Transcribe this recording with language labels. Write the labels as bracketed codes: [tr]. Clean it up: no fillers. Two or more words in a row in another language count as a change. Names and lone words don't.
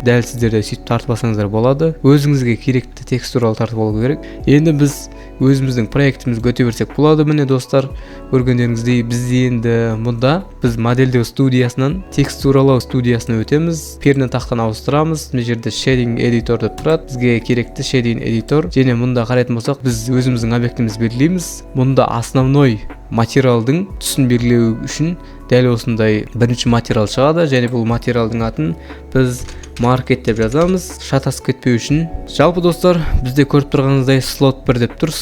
[kk] Дәл сіздерде сөйтіп тартып алсаңыздар болады. Өзіңізге керекті текстуралы тартып алу керек. Енді біз өзіміздің проектімізді өте берсек болады. Міне достар, көргендеріңіздей біз енді мұнда біз модельдеу студиясынан текстуралау студиясына өтеміз. Перне тақтаны ауыстырамыз. Мына жерде [en] shading editor [kk] деп тұрады. Бізге керекті [en] shading editor. [kk] Және мұнда қарайтын болсақ, біз өзіміздің объектімізді белгілейміз. Мұнда основной материалдың түсін белгілеу үшін дәл осындай бірінші материал шығады, және бұл материалдың атын біз маркет деп жазамыз, шатасып кетпеу үшін. Жалпы достар, бізде көріп тұрғаныңыздай слот 1 деп тұр.